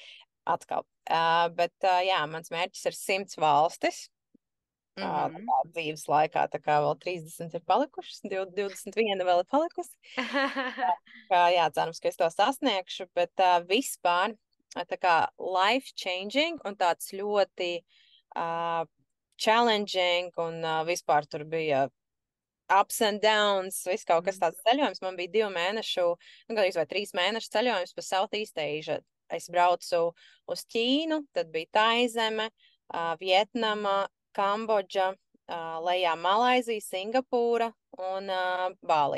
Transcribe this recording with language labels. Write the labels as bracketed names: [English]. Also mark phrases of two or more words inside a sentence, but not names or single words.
[Latvian] Atkal. Bet jā, mans mērķis ir 100 valstis. Tā kā dzīves laikā tā kā vēl 30 ir palikušas, 21 vēl ir palikusi. Jā, cerams, ka es to sasniegšu, bet vispār tā kā [English] life changing [Latvian] un tāds ļoti challenging un vispār tur bija [English] ups and downs, [Latvian] viss kaut kas tāds ceļojums. Man bija 2 mēnešu, gandrīz vai 3 mēnešu ceļojums pa Southeast Asia. Es braucu uz Ķīnu, tad bija Taizeme, Vietnama, Kambodža, lejā Malaizija, Singapūra un Bālī.